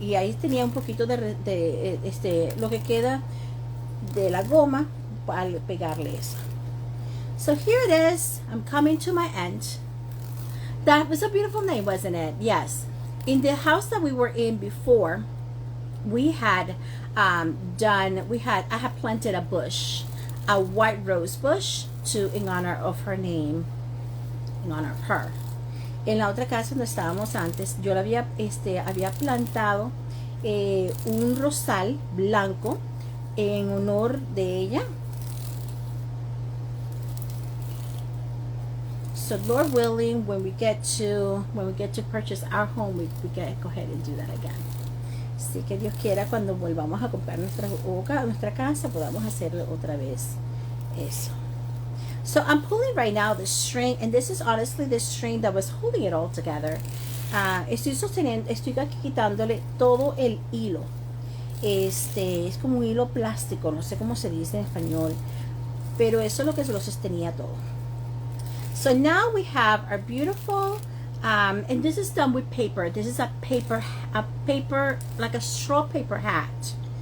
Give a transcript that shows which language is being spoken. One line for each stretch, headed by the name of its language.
Spanish: Y ahí tenía un poquito de lo que queda de la goma para pegarle eso.
English: So here it is. I'm coming to my end. That was a beautiful name, wasn't it? Yes. In the house that we were in before, we had I had planted a bush, a white rose bush, in honor of her name, in honor of her.
Spanish: En la otra casa donde estábamos antes, yo había plantado un rosal blanco en honor de ella.
English: So Lord willing, when we get to purchase our home, we can go ahead and do that again.
Spanish: Así que Dios quiera, cuando volvamos a comprar nuestra casa, podamos hacerlo otra vez eso.
English: So I'm pulling right now the string, and this is honestly the string that was holding it all together.
Spanish: Estoy aquí quitándole todo el hilo. Es como un hilo plástico, no sé cómo se dice en español, pero eso es lo que lo sostenía todo.
English: So now we have our beautiful, and this is done with paper. This is a paper, like a straw paper hat.